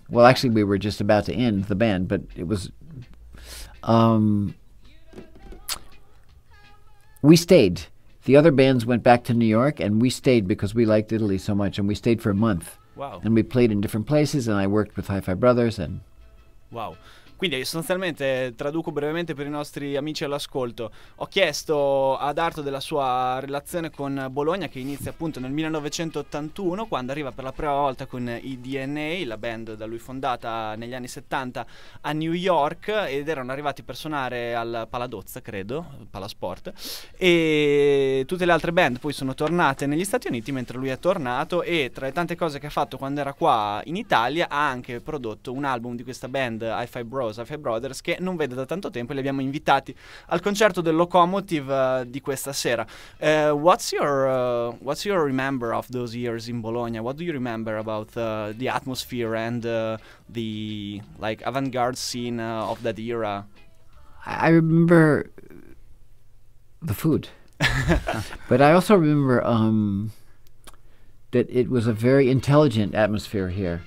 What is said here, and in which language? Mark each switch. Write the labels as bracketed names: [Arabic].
[English] Well, actually, we were just about to end the band, but it was... we stayed. The other bands went back to New York, and we stayed because we liked Italy so much, and we stayed for a month. Wow. And we played in different places, and I worked with Hi-Fi Brothers, and... Wow. [Italian] Quindi sostanzialmente, traduco brevemente per i nostri amici all'ascolto, ho chiesto ad Arto della sua relazione con Bologna, che inizia appunto nel 1981, quando arriva per la prima volta con i DNA, la band da lui fondata negli anni 70 a New York, ed erano arrivati per suonare al Paladozza, credo, Palasport, e tutte le altre band poi sono tornate negli Stati Uniti mentre lui è tornato, e tra le tante cose che ha fatto quando era qua in Italia ha anche prodotto un album di questa band, Hi-Fi Brothers, che non vede da tanto tempo, e li abbiamo invitati al concerto del Locomotive di questa sera. [English] What's your remember of those years in Bologna? What do you remember about the atmosphere and the like avant-garde scene of that era? I remember the food, but I also remember that it was a very intelligent atmosphere here.